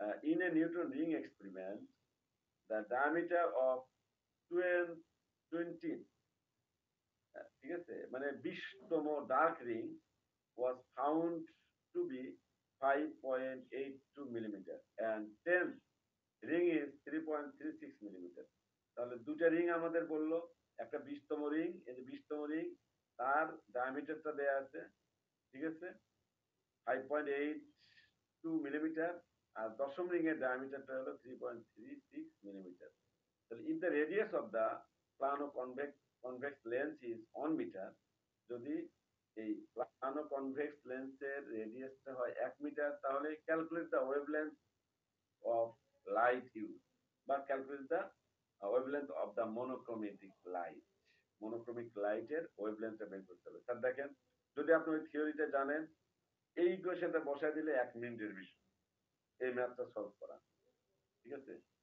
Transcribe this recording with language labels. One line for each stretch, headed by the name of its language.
English: in a Newton ring experiment the diameter of 12 20,
Bangla: ঠিক আছে, মানে
English: 20তম dark ring was found to be 5.82 millimeter and 10th ring is 3.36 millimeter.
Bangla: তাহলে দুটা ring আমাদের বললো, একটা 20তম রিং, এই যে 20তম রিং, তার ডায়ামিটারটা দেয়া আছে। ঠিক আছে? 5.82 মিলিমিটার। আর দশম রিং এর ডায়ামিটারটা হলো 3.36 মিলিমিটার। তাহলে
English: if the radius of the plano convex lens is 1 meter,
Bangla: যদি এই প্লানো কনভেক্স লেন্সের রেডিয়াসটা হয় 1 মিটার, তাহলে
English: Calculate the wavelength of light use বা calculate the wavelength of the monochromatic light.
Bangla: মনোক্রমিক লাইটের ওয়েভলেন্থটা বের করতে হবে। স্যার দেখেন, যদি আপনি ওই থিওরিটা জানেন, এই ইকুয়েশনটা বসায় দিলে 1 মিনিটের বিষয় এই ম্যাথটা সলভ করা। ঠিক আছে?